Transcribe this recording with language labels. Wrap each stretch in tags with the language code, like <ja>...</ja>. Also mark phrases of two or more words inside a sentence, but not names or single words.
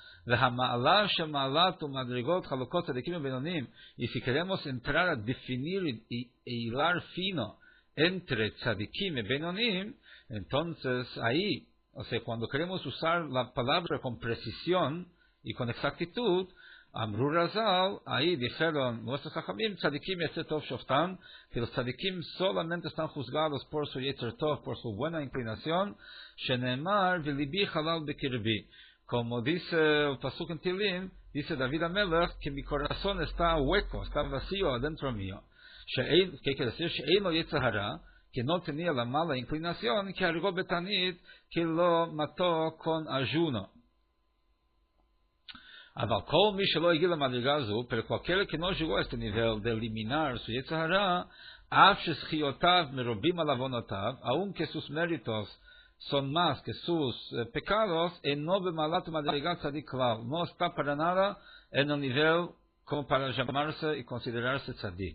<es>y si queremos entrar a definir e hilar fino entre tzadikim y benonim, entonces ahí, o sea, cuando queremos usar la palabra con precisión y con exactitud,</es> <he>אמרו רז"ל,</he> <es>ahí dijeron nuestros Jajamim,</es> <he>צדיקים יצר טוב שופטן,</he> <es>que los tzadikim solamente están juzgados por su</es> <he>יצר טוב,</he> <es>por su buena inclinación,</es> <he>שנאמר ולבי חלל בקרבי.</he> <es>Como dice el pasuk en Tilim, dice David Amelech, que mi corazón está hueco, está vacío adentro mío. ¿Qué quiere decir?</es> <he>שאין לו יצר הרע,</he> <es>que no tenía la mala inclinación, que</es> <he>הרגו בתענית,</he> <es>que lo mató con ayuno. Pero cualquiera que no llegó a este nivel de eliminar su</es> <he>יצר הרע,</he> <es>aunque sus méritos son más que sus pecados, no está para nada en el nivel como para llamarse y considerarse tzadik.</es>